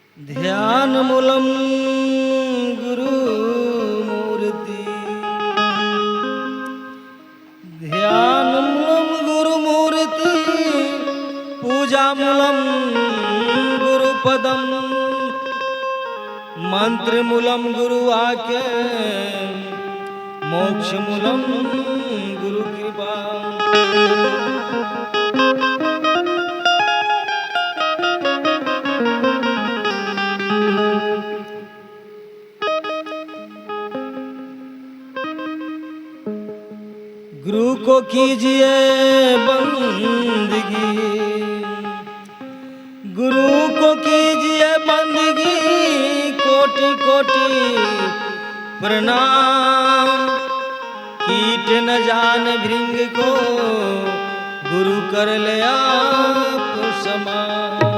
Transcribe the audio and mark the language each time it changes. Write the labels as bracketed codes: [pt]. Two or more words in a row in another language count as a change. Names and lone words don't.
[sa] ध्यानमूलं गुरुमूर्ति ध्यानमूलं गुरुमूर्ति पूजामूलं गुरुपदं मंत्रमूलं गुरुवाक्य मोक्षमूलं गुरुकृपा। [hi] गुरु को कीजिए बंदगी, गुरु को कीजिए बंदगी, कोटि कोटि प्रणाम। कीट न जान भृंग को गुरु कर ले आप समान।